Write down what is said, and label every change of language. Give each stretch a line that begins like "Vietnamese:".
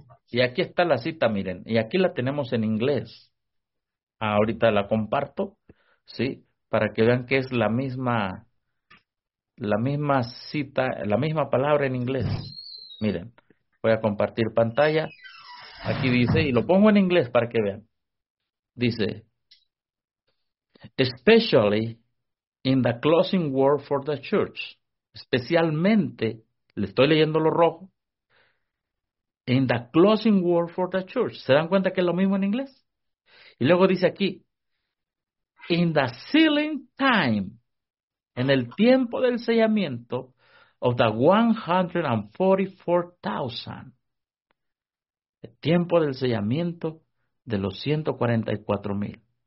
Spanish: Y aquí está la cita, miren, y aquí la tenemos en inglés. Ahorita la comparto, ¿sí? Para que vean que es la misma cita, la misma palabra en inglés. Miren, voy a compartir pantalla. Aquí dice, y lo pongo en inglés para que vean. Dice,
English: especially in the closing word for the church.
Spanish: Especialmente, le estoy leyendo lo rojo.
English: In the closing word for the church.
Spanish: ¿Se dan cuenta que es lo mismo en inglés? Y luego dice aquí,
English: in the sealing time,
Spanish: en el tiempo del sellamiento
English: of the 144,000.
Spanish: El tiempo del sellamiento de los 144.000.